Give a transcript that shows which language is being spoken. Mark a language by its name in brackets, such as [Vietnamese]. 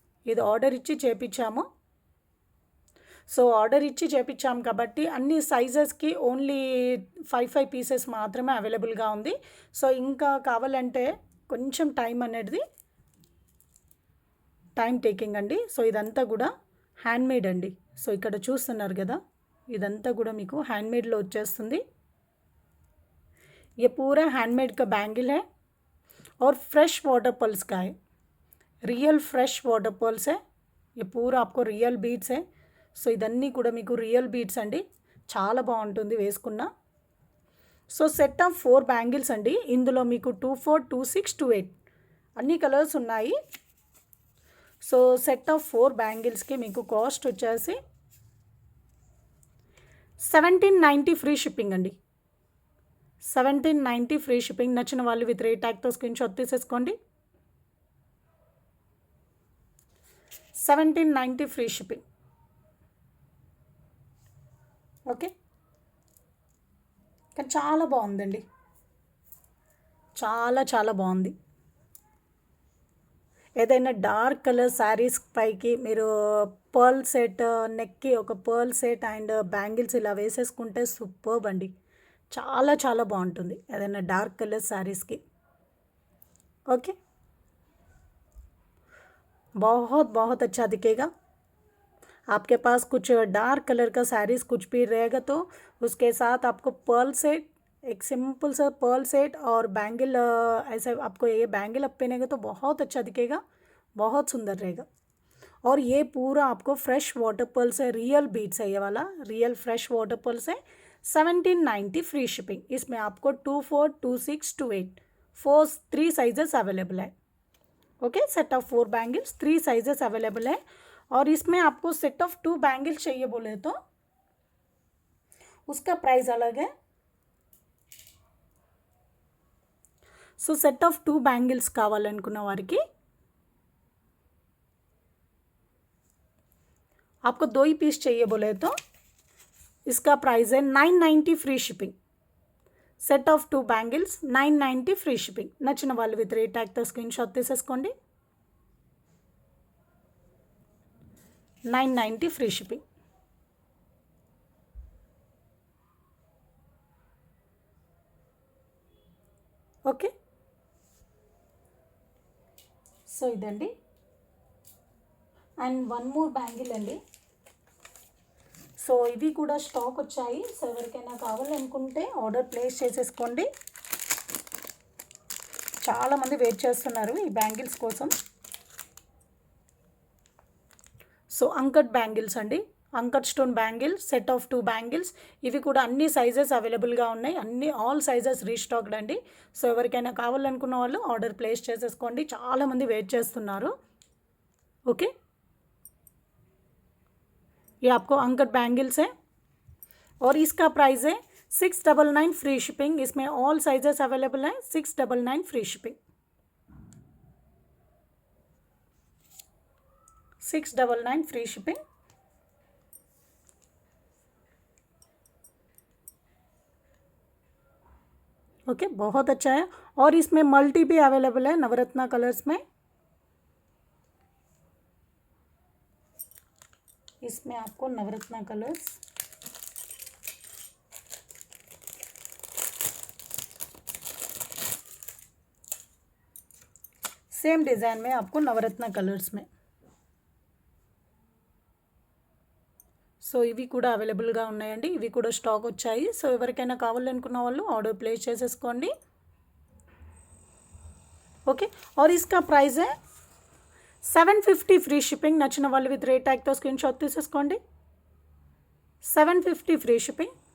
[Telugu] ఇది ఆర్డర్ ఇచ్చి చేపించాము. So order ఇచ్చి చేపించాము కాబట్టి అన్ని సైజెస్కి ఓన్లీ 5 పీసెస్ మాత్రమే అవైలబుల్గా ఉంది. సో ఇంకా కావాలంటే కొంచెం టైం అనేది టైం టేకింగ్ అండి. సో ఇదంతా కూడా హ్యాండ్మేడ్ అండి. సో ఇక్కడ చూస్తున్నారు కదా, ఇదంతా కూడా మీకు హ్యాండ్మేడ్లో వచ్చేస్తుంది. [Hindi] ये पूरा हैंडमेड का बैंगल है और फ्रेश वाटर पल्स का है, रियल फ्रेश वाटर पल्स है. ये पूरा आपको रियल बीड्स है. [Telugu] సో ఇదన్నీ కూడా మీకు రియల్ బీడ్స్ అండి, చాలా బాగుంటుంది వేసుకున్న. సో సెట్ ఆఫ్ 4 బ్యాంగిల్స్ అండి. ఇందులో మీకు 24, 26, 28 అన్ని కలర్స్ ఉన్నాయి. సో సెట్ ఆఫ్ 4 బ్యాంగిల్స్కి మీకు కాస్ట్ వచ్చేసి 1790 ఫ్రీ షిప్పింగ్ అండి. 1790 ఫ్రీ షిప్పింగ్. నచ్చిన వాళ్ళు విత్ రేట్ ట్యాగ్తో స్క్రీన్ షాట్ తీసేసుకోండి. 1790 ఫ్రీ షిప్పింగ్. ఓకే, కానీ చాలా బాగుందండి, చాలా చాలా బాగుంది. ఏదైనా డార్క్ కలర్ శారీస్ పైకి మీరు పర్ల్ సెట్, నెక్కి ఒక పర్ల్ సెట్ అండ్ బ్యాంగిల్స్ ఇలా వేసేసుకుంటే సూపర్బ్ అండి. చాలా చాలా బాగుంటుంది ఏదైనా డార్క్ కలర్ శారీస్కి. [Hindi] ओके, बहुत बहुत अच्छा दिखेगा. आपके पास कुछ डार्क कलर का साड़ीज कुछ भी रहेगा तो उसके साथ आपको पर्ल सेट, एक सिंपल सा पर्ल सेट और बैंगल, ऐसे आपको ये बैंगल आप पहनेंगे तो बहुत अच्छा दिखेगा, बहुत सुंदर रहेगा. और ये पूरा आपको फ्रेश वाटर पर्ल से, रियल बीट्स है ये वाला, रियल फ्रेश वाटर पर्ल से 1790 फ्री शिपिंग. इसमें आपको 24, 26, 28 3 साइजेस अवेलेबल है. Okay, set of 4 bangles 3 sizes available है. और इसमें आपको सेट ऑफ 2 बैंगल्स चाहिए बोले तो उसका प्राइस अलग है. सो सेट ऑफ 2 बैंगल्स [Telugu] కావాలనుకున్న వారికి [Hindi] आपको 2 ही पीस चाहिए बोले तो इसका प्राइस है 990 free shipping. [Telugu] Set of 2 bangles 990 free shipping. నచ్చిన వాళ్ళు విత్ రేట్ ట్యాగ్తో స్క్రీన్ షాట్ తీసేసుకోండి. 990 ఫ్రీ షిప్పింగ్. ఓకే, సో ఇదండి. అండ్ వన్ మోర్ బ్యాంగిల్ అండి. సో ఇవి కూడా స్టాక్ వచ్చాయి. సో ఎవరికైనా కావాలనుకుంటే ఆర్డర్ ప్లేస్ చేసేసుకోండి. చాలామంది వెయిట్ చేస్తున్నారు ఈ బ్యాంగిల్స్ కోసం. సో అంకట్ బ్యాంగిల్స్ అండి, uncut stone bangle, set of 2 bangles. ఇవి కూడా అన్ని సైజెస్ అవైలబుల్గా ఉన్నాయి, అన్ని ఆల్ సైజెస్ రీస్టాక్డ్ అండి. సో ఎవరికైనా కావాలనుకున్న వాళ్ళు ఆర్డర్ ప్లేస్ చేసేసుకోండి. చాలామంది వెయిట్ చేస్తున్నారు. [Hindi] ఓకే, ये आपको अंकट बैंगल्स है और इसका प्राइस है 699 फ्री शिपिंग. इसमें ऑल साइजेस अवेलेबल है. 699 free shipping. 699 free shipping. Okay, बहुत अच्छा है. और इसमें मल्टी भी अवेलेबल है नवरत्ना कलर्स में. इसमें आपको नवरत्ना कलर्स, सेम डिज़ाइन में आपको नवरत्ना कलर्स में. [Telugu] సో ఇవి కూడా అవైలబుల్గా ఉన్నాయండి. ఇవి కూడా స్టాక్ వచ్చాయి. సో ఎవరికైనా కావాలనుకున్న వాళ్ళు ఆర్డర్ ప్లేస్ చేసేసుకోండి. [Hindi] ఓకే, और इसका प्राइस है 750 ఫ్రీ షిప్పింగ్. [Telugu] నచ్చిన వాళ్ళు విత్ రేట్ ట్యాగ్తో స్క్రీన్ షాట్ తీసేసుకోండి. 750 ఫ్రీ షిప్పింగ్.